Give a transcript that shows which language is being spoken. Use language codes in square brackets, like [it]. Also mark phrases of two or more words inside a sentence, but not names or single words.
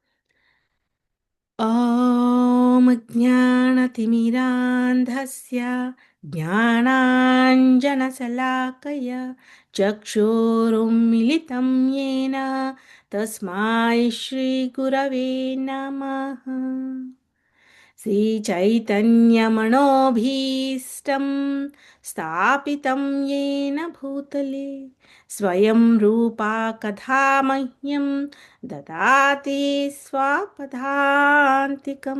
[sa] ఓం జ్ఞానతిమిరాంధస్య జ్ఞానాంజనశలాకయ చక్షురున్మిలితం యేన తస్మై శ్రీగురవే నమః. श्रीचैतन्यमनोभीष्टं स्थापितं येन भूतले स्वयं रूपा कथा मह्यं ददाति स्वापदान्तिकं.